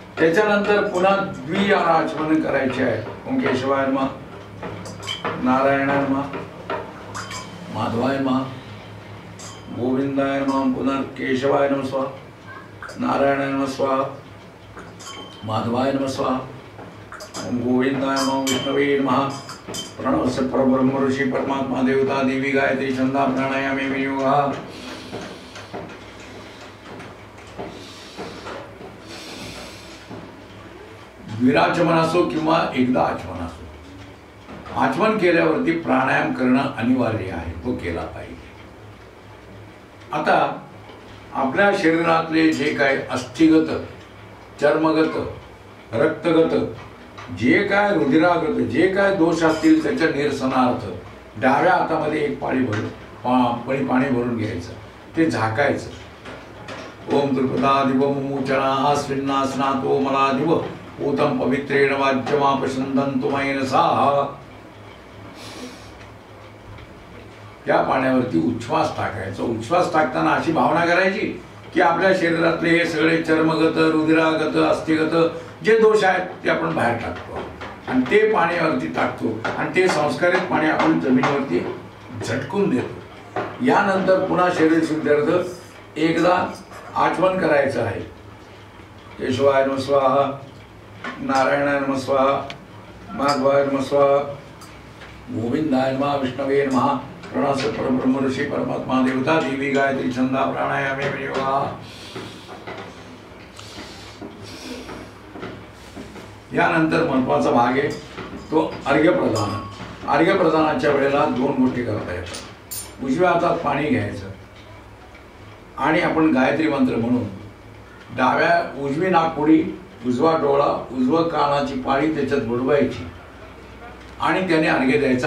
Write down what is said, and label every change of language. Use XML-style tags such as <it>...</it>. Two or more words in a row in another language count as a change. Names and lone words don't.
<mr>त्याच्यानंतर पुन्हा द्विआचमन करायचे आहे.</mr> <sa>ओम केशवाय नमः, नारायणाय नमः, माधवाय नमः, गोविंदाय नमः. पुन्हा केशवाय नमः स्वाहा, नारायणाय नमः स्वाहा, माधवाय नमः स्वाहा, ओम गोविंदाय नमः, विष्णवे नमः. प्रणव से परब्रह्म ऋषि परमात्मा देवता देवी गायत्री छंदा प्राणायामे विनियोगः.</sa> <mr>द्विराचमन असो किंवा एकदा आचमन असो, आचमन केल्यावरती प्राणायाम करणं अनिवार्य आहे, तो केला पाहिजे. आता आपल्या शरीरातले जे काय अस्थिगत, चर्मगत, रक्तगत, जे काय रुधिरागत, जे काय दोष असतील त्याच्या निरसनार्थ डाव्या हातामध्ये एक पाणी भरून घ्यायचं, ते झाकायचं.</mr> <sa>ओम त्रिपदा दिव मुमुचना स्विन्नासनातो मला दिव ऊतम पवित्रेण वाच्यमापशंदंतु मनसा.</sa> <mr>त्या पाण्यावरती उच्छ्वास टाकायचा. उच्छ्वास टाकताना अशी भावना करायची की आपल्या शरीरातले हे सगळे चर्मगत, रुधिरागत, अस्थिगत जे दोष आहेत ते आपण बाहेर टाकतो आणि ते पाण्यावरती टाकतो आणि ते संस्कारित पाणी आपण जमिनीवरती झटकून देतो. यानंतर पुन्हा शरीर शुद्धार्थ एकदा आचमन करायचं आहे.</mr> <sa>केशवाय नमः स्वाहा, नारायणाय नमः स्वाहा, माधवाय नमः स्वाहा, गोविंदाय नमः, विष्णवे नमः. प्रणव से परब्रह्म ऋषि परमात्मा देवता देवी गायत्री छंदा प्राणायामे विनियोगः.</sa> <mr>यानंतर महत्वाचा भाग आहे तो अर्घ्य प्रदान. अर्घ्य प्रदानाच्या वेळेला दोन गोष्टी करता येतात. उजव्या हातात पाणी घ्यायचं आणि आपण गायत्री मंत्र म्हणून डाव्या उजवी नाकपुडी, उजवा डोळा, उजवा कानाची पाळी त्याच्यात बुडवायची आणि त्याने अर्घ्य द्यायचा.</mr>